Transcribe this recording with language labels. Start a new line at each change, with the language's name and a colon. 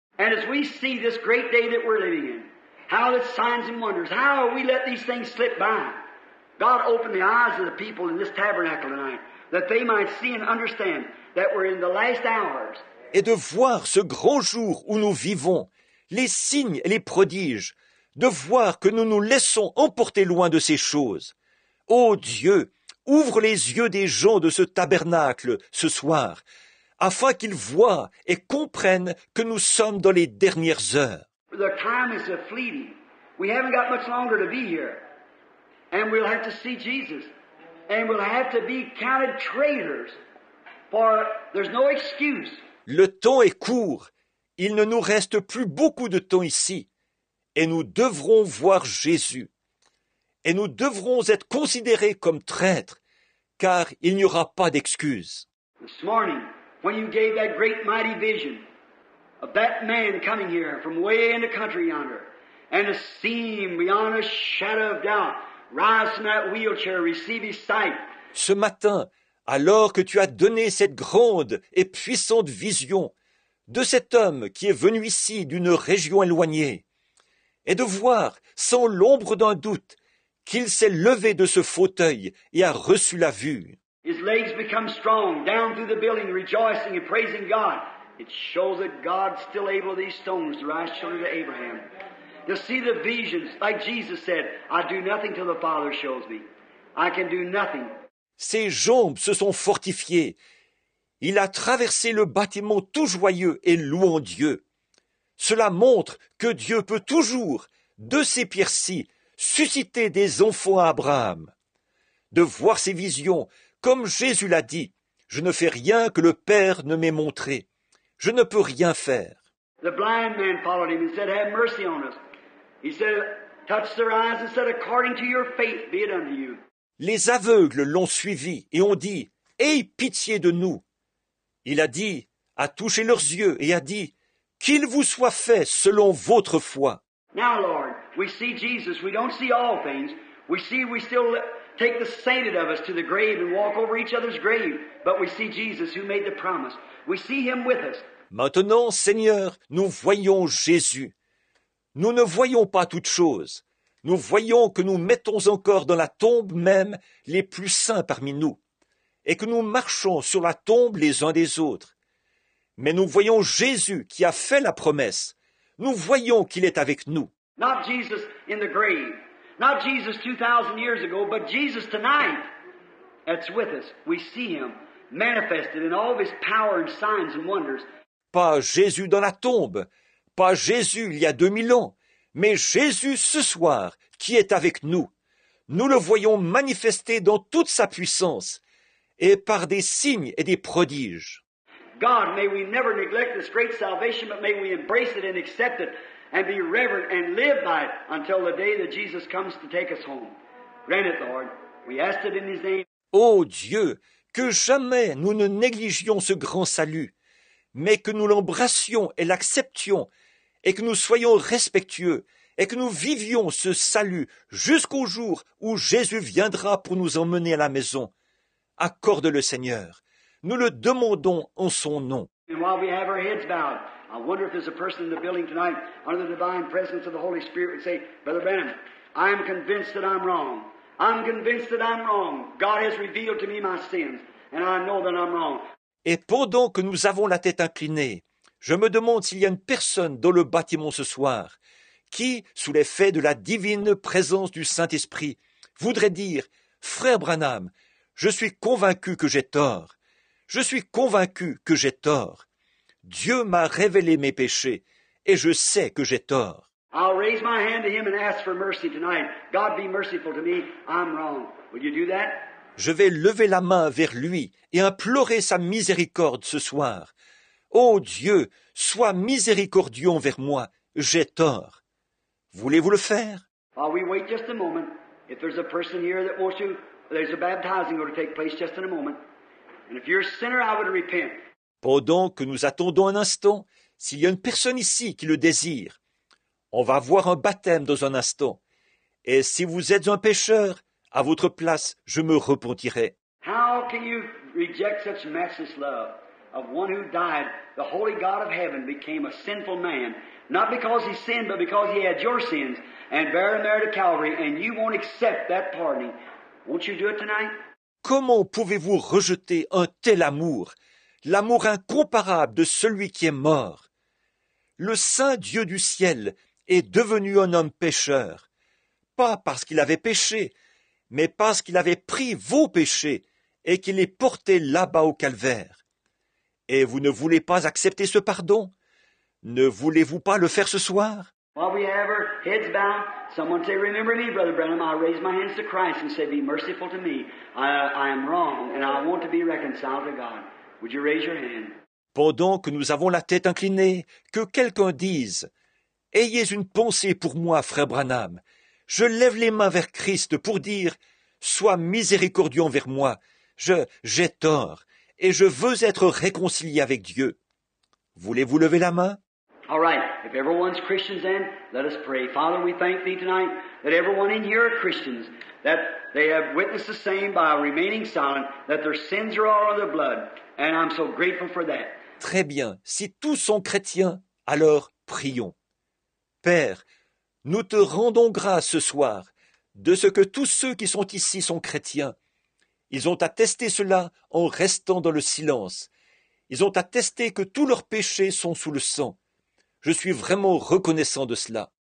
English: And as we see this great day that we're living in, how the signs and wonders, how we let these things slip by. God, open the eyes of the people in this tabernacle tonight, that they might see and understand that we're in the last hours.
French: Et de voir ce grand jour où nous vivons, les signes et les prodiges, de voir que nous nous laissons emporter loin de ces choses. Ô Dieu, ouvre les yeux des gens de ce tabernacle ce soir, afin qu'ils voient et comprennent que nous sommes dans les dernières heures.
English: The time is fleeting. We haven't got much longer to be here. And we'll have to see Jesus. And we'll have to be counted traitors. For there's no excuse.
French: Le temps est court. Il ne nous reste plus beaucoup de temps ici. Et nous devrons voir Jésus. Et nous devrons être considérés comme traîtres, car il n'y aura pas d'excuse.
English: This morning, when you gave that great mighty vision of that man coming here from way in the country yonder, and to see him beyond a shadow of doubt, rise from that wheelchair, receive his sight.
French: Ce matin, alors que tu as donné cette grande et puissante vision de cet homme qui est venu ici d'une région éloignée, et de voir, sans l'ombre d'un doute, qu'il s'est levé de ce fauteuil et a reçu la vue.
English: His legs become strong, down through the building, rejoicing and praising God. It shows that God's still able these stones to rise children to Abraham. To see the visions, like Jesus said, I do nothing till the Father shows me. I can do nothing.
French: Ses jambes se sont fortifiées. Il a traversé le bâtiment tout joyeux et louant Dieu. Cela montre que Dieu peut toujours, de ces pierres-ci, susciter des enfants à Abraham. De voir ces visions, comme Jésus l'a dit, je ne fais rien que le Père ne m'ait montré. Je ne peux rien faire.
English: The blind man followed him and said, have mercy on us. He said, touched their eyes and said, according to your faith be it unto you.
French: Les aveugles l'ont suivi et ont dit, aie pitié de nous. Il a dit, a touché leurs yeux et a dit, qu'il vous soit fait selon votre foi.
English: Now, Lord, we see Jesus. We don't see all things. We still take the sainted of us to the grave and walk over each other's grave. But we see Jesus who made the promise. We see Him with us.
French: Maintenant, Seigneur, nous voyons Jésus. Nous ne voyons pas toutes choses. Nous voyons que nous mettons encore dans la tombe même les plus saints parmi nous, et que nous marchons sur la tombe les uns des autres. Mais nous voyons Jésus qui a fait la promesse. Nous voyons qu'il est avec nous.
English: Not Jesus in the grave. Not Jesus 2,000 years ago, but Jesus tonight. That's with us. We see Him manifested in all of His power and signs and wonders.
French: Pas Jésus dans la tombe, pas Jésus il y a 2000 ans, mais Jésus ce soir qui est avec nous. Nous le voyons manifesté dans toute sa puissance et par des signes et des prodiges.
English: God, may we never neglect this great salvation, but may we embrace it and accept it and be reverent and live by it until the day that Jesus comes to take us home. Grant it, Lord. We ask it in His name.
French: Ô Dieu, que jamais nous ne négligions ce grand salut, mais que nous l'embrassions et l'acceptions, et que nous soyons respectueux, et que nous vivions ce salut jusqu'au jour où Jésus viendra pour nous emmener à la maison. Accorde-le, Seigneur. Nous le demandons en son nom.
English: And while we have our heads bowed, I wonder if there's a person in the building tonight under the divine presence of the Holy Spirit would say, Brother Branham, I am convinced that I'm wrong. I'm convinced that I'm wrong. God has revealed to me my sins, and I know that I'm wrong.
French: Et pendant que nous avons la tête inclinée, je me demande s'il y a une personne dans le bâtiment ce soir qui, sous l'effet de la divine présence du Saint-Esprit, voudrait dire « Frère Branham, je suis convaincu que j'ai tort. Je suis convaincu que j'ai tort. Dieu m'a révélé mes péchés et je sais que j'ai tort. »
English: I'll raise my hand to Him and ask for mercy tonight. God be merciful to me. I'm wrong. Will you do that?
French: Je vais lever la main vers lui et implorer sa miséricorde ce soir. Ô Dieu, sois miséricordieux envers moi, j'ai tort. Voulez-vous le faire?
English: While we wait just a moment, if there's a person here that wants to, there's a baptizing going to take place just in a moment. And if you're a sinner, I would repent.
French: Pendant que nous attendons un instant, s'il y a une personne ici qui le désire, on va avoir un baptême dans un instant. Et si vous êtes un pécheur, à votre place, je me repentirai.
English: How can you reject such matchless love of one who died? The holy God of heaven became a sinful man, not because he sinned, but because he had your sins, and bear them there to Calvary, and you won't accept that pardoning. Won't you do it tonight?
French: Comment pouvez-vous rejeter un tel amour, l'amour incomparable de celui qui est mort? Le Saint Dieu du ciel est devenu un homme pécheur, pas parce qu'il avait péché, mais parce qu'il avait pris vos péchés et qu'il les portait là-bas au calvaire. Et vous ne voulez pas accepter ce pardon? Ne voulez-vous pas le faire ce soir?
English: While we have our heads bowed, someone say, remember me, Brother Branham. I raise my hands to Christ and say, be merciful to me. I am wrong and I want to be reconciled to God. Would you raise your hand?
French: Pendant que nous avons la tête inclinée, que quelqu'un dise, ayez une pensée pour moi, frère Branham. Je lève les mains vers Christ pour dire, sois miséricordieux envers moi. J'ai tort et je veux être réconcilié avec Dieu. Voulez-vous lever la main?
English: All right, if everyone's Christians then, let us pray. Father, we thank Thee tonight that everyone in here are Christians, that they have witnessed the same by remaining silent, that their sins are all in their blood, and I'm so grateful for that.
French: Très bien, si tous sont chrétiens, alors prions. Père, nous te rendons grâce ce soir de ce que tous ceux qui sont ici sont chrétiens. Ils ont attesté cela en restant dans le silence. Ils ont attesté que tous leurs péchés sont sous le sang. Je suis vraiment reconnaissant de cela.